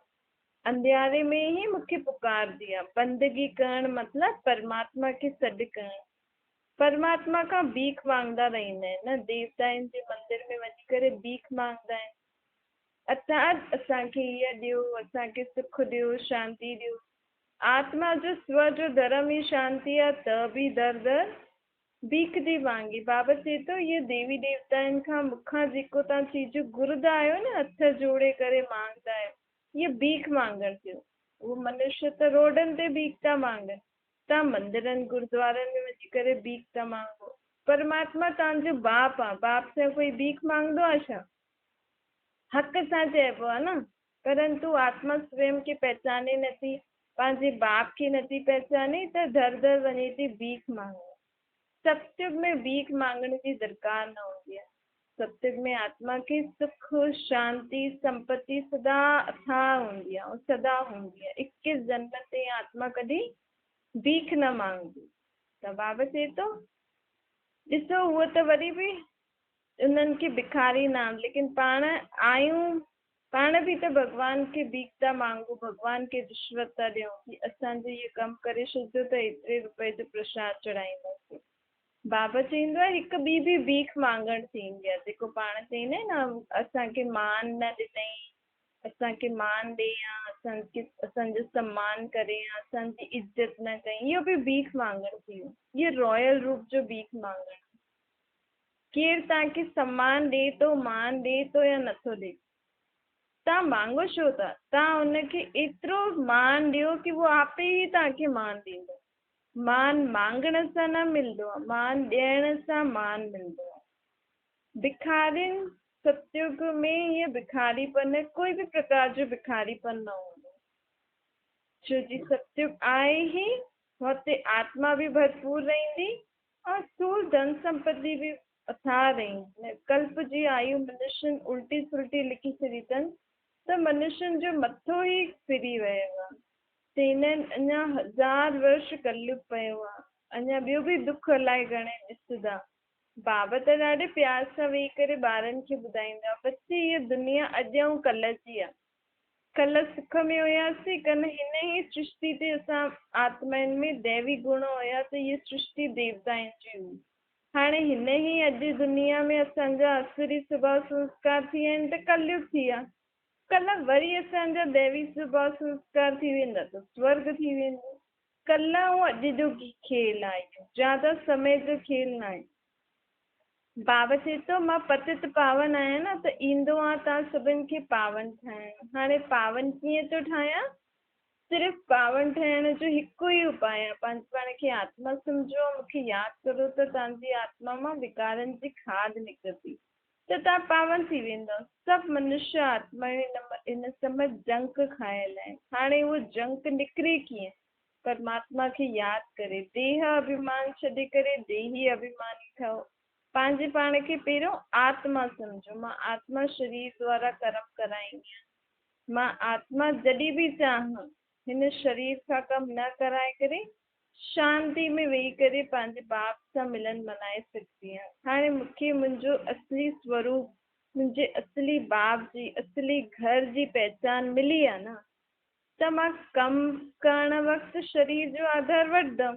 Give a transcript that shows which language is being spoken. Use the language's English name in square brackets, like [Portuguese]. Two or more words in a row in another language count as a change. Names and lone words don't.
[Sindhi] अंधियारे में ई मूंखे पुकारदी आहे। बंदगी करणु मतिलबु परमात्मा खे सॾु करणु। परमात्मा खां भीख मांगदा रहंदा आहिनि न। देवताउनि जे मंदिर में वञी करे भीख मांगदा आहिनि, अर्थात असांखे हीअ ॾियो, असांखे सुख ॾियो, शांती ॾियो। आत्मा जो स्व जो धर्म ई शांती आहे, त बि दर दर भीख थी मांगे। बाबा चए थो इहे देवी देवताउनि खां मूंखां जेको तव्हां चीजूं घुरंदा आहियो न, हथ जोड़े करे मांगदा आहियो, इहे भीख मांगण थियो। उहो मनुष्य त रोडनि ते भीख था मांगनि, तव्हां मंदिरनि गुरुद्वारनि में वञी करे भीख था मांगो। परमात्मा तव्हांजो बाप आहे। बाप सां कोई भीख मांगदो आहे छा? हक़ सां चइबो आहे न। परंतु आत्मा स्वयं खे पहचाने नथी, पंहिंजे बाप खे नथी पहचाने, त दर दर वञे थी भीख मांगण। सत्युग में भीख मांगण जी दरकार न हूंदी आहे। सत्युग में आत्मा खे सुख शांति संपत्ति सदा अथाह हूंदी आहे, सदा हूंदी आहे। 21 जन्म ते आत्मा कॾहिं भीख न मांगदी। त बाबा चए थो ॾिसो उहो त वरी बि उन्हनि खे भिखारी नाम, लेकिन पाण आहियूं, पाण बि त भॻवान खे भीख था मांगू, भॻवान खे रिश्वत था ॾियूं कि असांजो इहो कमु करे छॾिजो त एतिरे रुपए जो प्रसाद चढ़ाईंदासीं। बाबा चईंदो आहे हिकु ॿी बि भीख मांगण थींदी आहे। जेको पाण चईंदा आहिनि न, असांखे मान न ॾिनई, असांखे मान ॾे या असांजो सम्मान करे या असांजी इज़त न कई, इहो बि भीख मांगण थी वियो। इहो रॉयल रूप जो भीख मांगण। केरु तव्हांखे सम्मान ॾे थो, मान ॾे थो या नथो ॾे? तव्हां मांगो छो था? तव्हां हुनखे एतिरो मान ॾियो कि वो आपे ई तव्हांखे मान ॾींदो। मान मांगण सां न मिलंदो आहे, मान ॾियण सां मान मिलंदो आहे। भिखारिन सतयुग में ये भिखारीपन, कोई भी प्रकार जो भिखारीपन न हूंदो, छो जी सतयुग आहे ही हुते आत्मा भी भरपूर रहंदी और स्थूल धन संपत्ति भी अथाह रहंदी। कल्प जी आयु मनुष्य उल्टी सुल्टी लिखी छॾी अथनि त मनुष्यनि जो मथो ई फिरी वियो आहे। हिननि अञा 1000 वर्ष कलयुग पियो आहे, अञा ॿियो भी दुख अलाए घणे ॾिसंदा। बाबा त ॾाढे प्यार सां वेही करे ॿारनि खे ॿुधाईंदा, बच्चे हीअ दुनिया अॼु ऐं कल्ह जी आहे। कल्ह सुख में हुयासीं, कल्ह हिन ई सृष्टि ते असां आत्माउनि में दैवी गुण हुया त हीअ सृष्टि देवताउनि जी हुई। हाणे हिन ई अॼु दुनिया में असांजा असुरी स्वभाव संस्कार थी विया आहिनि त कलयुग थी विया। कल्ह वरी असांजा दैवी स्वभाव संस्कार थी वेंदा त स्वर्ग थी वेंदो। कल्ह ऐं अॼु जो खेल आहे, ज्यादा समय जो खेल न आहे। बाबा चए थो मां पतित पावन आहियां न, त ईंदो आहे तव्हां सभिनि खे पावन ठाहिण। हाणे पावन कीअं थो ठाहियां? सिर्फ़ु पावन ठहण जो हिकु ई उपाय आहे, पंहिंजे पाण खे आत्मा सम्झो, मूंखे यादि करो त तव्हांजी आत्मा मां विकारनि जी खाद निकिरंदी त तव्हां पावन थी वेंदव। सभु मनुष्य आत्मा इन समय जंक खाइल आहे। हाणे उहो जंक निकिरे कीअं? परमात्मा खे यादि करे, देह अभिमान छॾे करे देही अभिमानी ठहो। पंहिंजे पाण खे पहिरियों आत्मा सम्झो, मां आत्मा शरीर द्वारा कर्म कराईंदी आहियां। मां आत्मा जॾहिं भी चाहियां हिन शरीर सां कमु न कराए करे शांति में वेही करे पंहिंजे बाप सां मिलन मनाए सघंदी आहियां। हाणे मूंखे मुंहिंजो असली स्वरूप, मुंहिंजे असली बाप जी असली घर जी पहचान मिली आहे न, त मां कमु करण वक़्तु शरीर जो आधार वठंदमि।